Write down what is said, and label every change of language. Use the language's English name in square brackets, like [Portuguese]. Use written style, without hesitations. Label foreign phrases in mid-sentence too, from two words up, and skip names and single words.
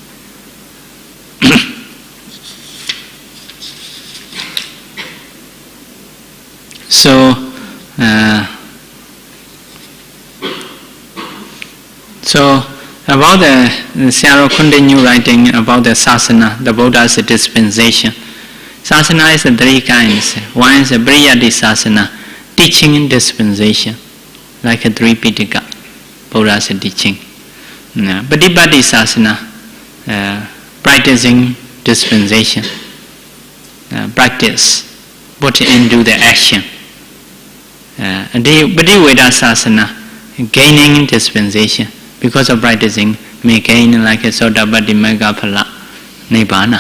[English] So about the Sayadaw continue writing about the sasana, the Buddha's dispensation. Sasana is 3 kinds. One is a [Pali] Briyati sasana, [English] teaching dispensation, like a 3 Pitaka, Buddha's teaching. [Pali] Patipatti sasana, [English] practicing dispensation, practice, put into the action. [Pali] Pativedha sasana, [English] gaining dispensation, because of practicing, may gain like a [Pali] Sotapatti Magga Phala, [English] Nibbana.